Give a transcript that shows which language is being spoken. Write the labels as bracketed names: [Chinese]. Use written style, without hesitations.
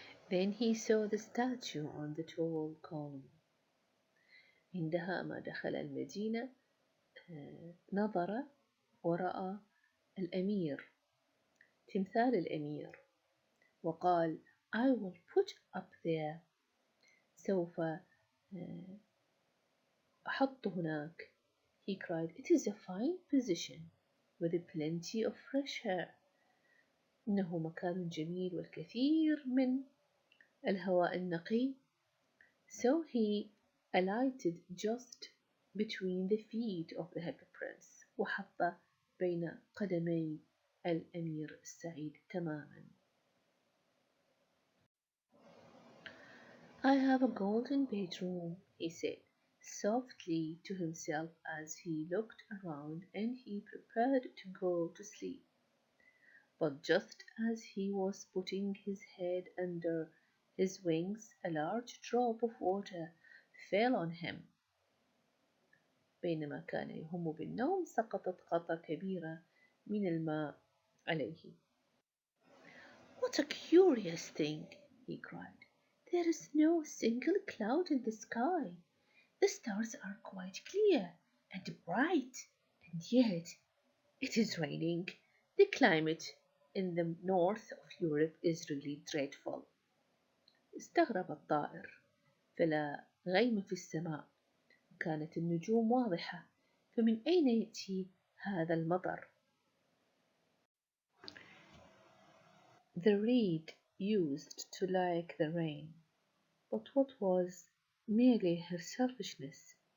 [English] Then he saw the statue on the tall column. [Arabic] عندما دخل المدينة نظر ورأى الأمير، تمثال الأمير، وقال [English] I will put up there. [Arabic] سوف أحط هناك. [English] He cried, It is a fine position with plenty of fresh air. [Arabic] إنه مكان جميل والكثير من الهواء النقي. [English] So he alighted just between the feet of the happy prince. [Arabic] وحط بين قدمي الأمير السعيد تماما. [English] I have a golden bedroom, he said softly to himself as he looked around and he prepared to go to sleep. But just as he was putting his head under his wings, a large drop of water fell on him. [Arabic] بينما كان يهم بالنوم سقطت قطرة كبيرة من الماء عليه. [English] What a curious thing, he cried. There is no single cloud in the sky. The stars are quite clear and bright, and yet it is raining. The climate in the north of Europe is really dreadful. [Arabic] استغرب الطائر، فلا غيم في السماء، كانت النجوم واضحة، فمن أين يأتي هذا المطر؟ [English] The reed used to like the rain, but what was merely her selfishness.